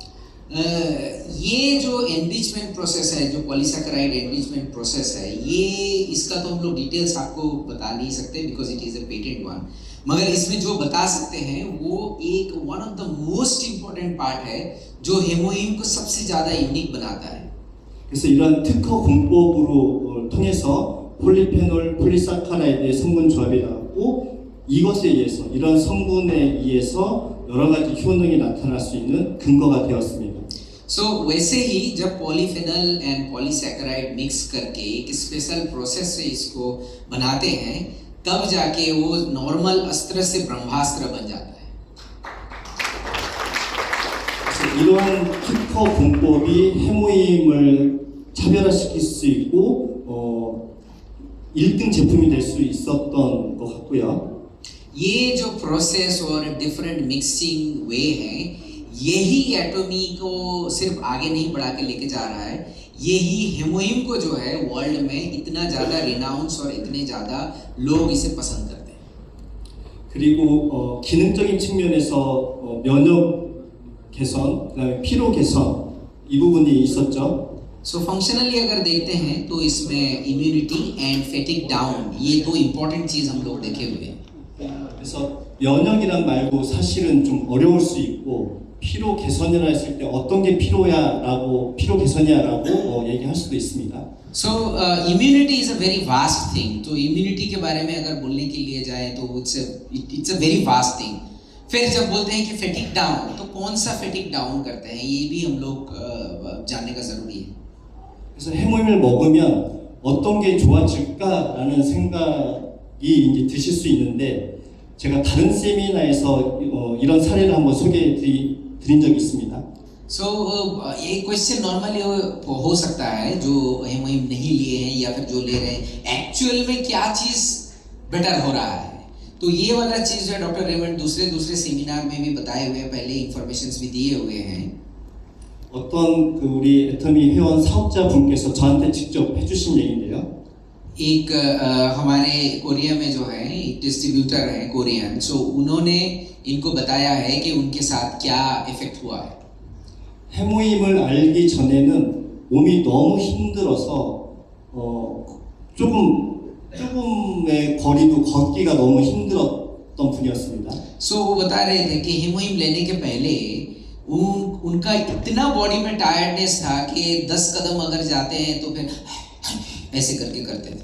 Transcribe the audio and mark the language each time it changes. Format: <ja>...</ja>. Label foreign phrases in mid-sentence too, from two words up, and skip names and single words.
<hi>ये जो</hi> <en>enrichment process</en> <hi>है, जो</hi> <en>polysaccharide enrichment process</en> <hi>है, ये इसका तो हम लोग डिटेल्स आपको बता नहीं सकते</hi> <en>because it is a patent one,</en> <hi>मगर इसमें जो बता सकते हैं वो एक</hi> <en>one of the most important part</en> <hi>है जो हेमोइम को सबसे ज़्यादा यूनिक बनाता है.</hi> <ko>그래서 이러한 특허 공법으로 통해서 폴리페놀, 폴리사카라이드의 성분 조합이 나왔고 이것에 의해서 이런 성분에 의해서 여러 가지 효능이 나타날 수 있는 근거가 되었습니다.</ko> <hi>सो वैसे ही जब</hi> <en>polyphenol and polysaccharide mix</en> <hi>करके एक</hi> <en>special process</en> <hi>से इसको बनाते हैं तब जाके वो नॉर्मल अस्त्र से ब्रह्मास्त्र बन जाता है.</hi> <ko>그래서 이러한 특허 공법이 해무임을 차별화시킬 수 있고 1등 제품이 될 수 있었던 것 같고요.</ko> <hi>ये जो प्रोसेस और</hi> <en>different mixing way</en> <hi>है यही एटॉमी को सिर्फ आगे नहीं बढ़ा के लेके जा रहा है, यही हेमोइम को जो है वर्ल्ड में इतना ज़्यादा रिनाउंस और इतने ज़्यादा लोग इसे पसंद करते हैं.</hi> <ko>그리고 기능적인 측면에서 면역 개선, 그다음에 피로 개선 이 부분이 있었죠.</ko> <en>so functionally</en> <hi>अगर देखते हैं तो इसमें</hi> <en>immunity and fatigue down</en> <hi>ये दो इम्पोर्टेंट चीज़ हम लोग देखे हुए हैं.</hi> <ko>그래서 면역이란 말도 사실은 좀 어려울 수 있고 피로 개선이라 했을 때 어떤 게 피로 개선이야라고 얘기할 수도 있습니다.</ko> <en>so immunity is a very vast thing.</en> <hi>तो इम्यूनिटी के बारे में अगर बोलने के लिए जाए तो</hi> <en>it's a very vast thing.</en> <hi>फिर जब बोलते हैं कि</hi> <en>fatigue down</en> <hi>तो कौन सा</hi> <en>fatigue down</en> <hi>करते हैं ये भी हम लोग जानने का ज़रूरी है.</hi> <ko>그래서 해모임을 먹으면 어떤 게 좋아질까라는 생각이 이제 드실 수 있는데 제가 다른 세미나에서 이런 사례를 한번 소개해 드린 적이 있습니다.</ko> <hi>सो ये</hi> <en>question normally</en> <hi>हो सकता है जो हेमोइम नहीं लिए हैं या फिर जो ले रहे हैं एक्चुअल में क्या चीज़ बेटर हो रहा है. तो ये वाला चीज़ जो है डॉक्टर रेमंड दूसरे सेमिनार में भी बताए हुए हैं, पहले इंफॉर्मेशंस भी दिए हुए हैं.</hi> <ko>어떤 그 우리 애터미 회원 사업자분께서 저한테 직접 해주신 얘기인데요.</ko> <hi>एक हमारे कोरिया में जो है एक डिस्ट्रीब्यूटर है कोरियन, सो उन्होंने इनको बताया है कि उनके साथ क्या इफेक्ट हुआ है.</hi> <ko>해모임을 알기 전에는 몸이 너무 힘들어서 조금의 거리도 걷기가 너무 힘들었던 분이었습니다.</ko> <hi>सो वो बता रहे थे कि हेमोइम लेने के पहले उनका इतना बॉडी में टायर्डनेस था कि 10 कदम अगर जाते हैं तो फिर ऐसे करके करते थे.</hi>